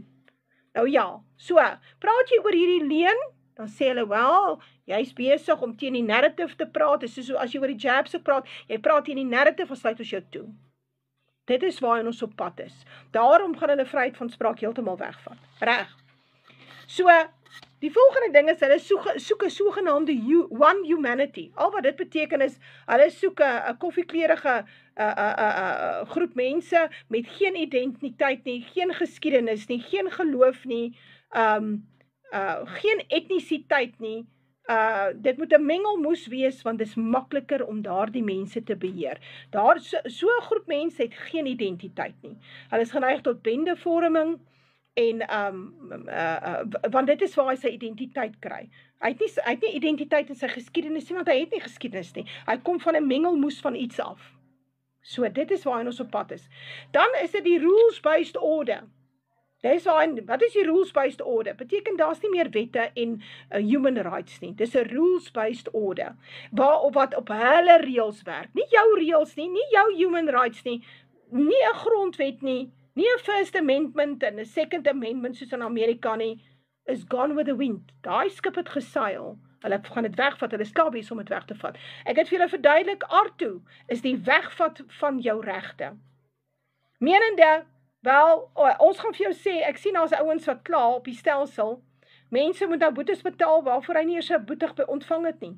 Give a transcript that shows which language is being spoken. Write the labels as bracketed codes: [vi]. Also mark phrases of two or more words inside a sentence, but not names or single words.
[af] Nou ja, so, praat jy oor hierdie leuen, dan sê hulle, wel, jy's besig om teen die narrative te praat, dis so as jy oor die jabs praat, jy praat teen die narrative, ons sluit ons jou toe. Dit is waar ons op pad is. Daarom gaan hulle vryheid van spraak heeltemal wegvat. Reg. So, die volgende ding is, hulle soek 'n sogenaamde [en] one humanity. [af] Al wat dit beteken is, hulle soek 'n koffiekleurige groep mense met geen identiteit nie, geen geskiedenis nie, geen geloof nie, geen etnisiteit nie. Dit moet 'n mengelmoes wees, want dit is makliker om daardie mense te beheer. So 'n groep mense het geen identiteit nie. Hulle is geneig tot bendevorming, en want dit is waar hy sy identiteit kry. Hy het nie identiteit in sy geskiedenis nie, want hy het nie geskiedenis nie. Hy kom van 'n mengelmoes van iets af. So dit is waar ons op pad is. Dan is dit die [en] rules-based order. [af] Wat is die [en] rules-based order? [af] Beteken daar's nie meer wette en [en] human rights [af] nie. Dis 'n [en] rules-based order, [af] wat op hulle reëls werk. Nie jou reëls nie, nie jou [en] human rights [af] nie, nie 'n grondwet nie, nie 'n First Amendment en 'n Second Amendment soos in Amerika nie, is [en] gone with the wind. [af] Daai skip het geseil. Hulle gaan dit wegvat, hulle is klaar besig om dit weg te vat. Ek het vir julle verduidelik, R2 is die wegvat van jou regte. Menende, wel, ons gaan vir jou sê, ek sien as ouens wat klaar op die stelsel, mense moet nou boetes betaal, waarvoor hy nie eers 'n boete ontvang het nie.